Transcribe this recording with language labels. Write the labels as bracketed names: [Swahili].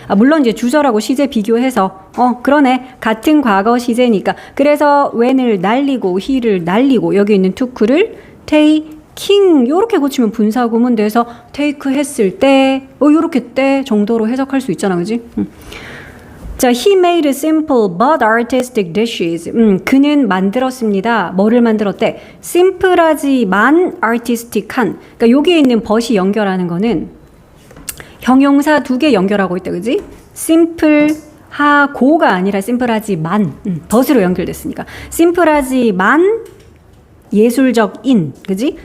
[Korean] 물론 이제 주절하고 시제 비교해서 그러네. 같은 과거 시제니까. 그래서 when을 날리고 he를 날리고 여기 있는 took를 taking 요렇게 고치면 분사 구문 돼서 take 했을 때 요렇게 때 정도로 해석할 수 있잖아. 그지? [English] 자, he made simple but artistic dishes. [Korean] 그는 만들었습니다. 뭐를 만들었대? 심플하지만 artistic한. 그러니까 여기에 있는 but이 연결하는 거는 형용사 2개 연결하고 있다. 그지? 심플하고가 아니라 심플하지만 but으로 연결됐으니까. 심플하지만 예술적인. 그지?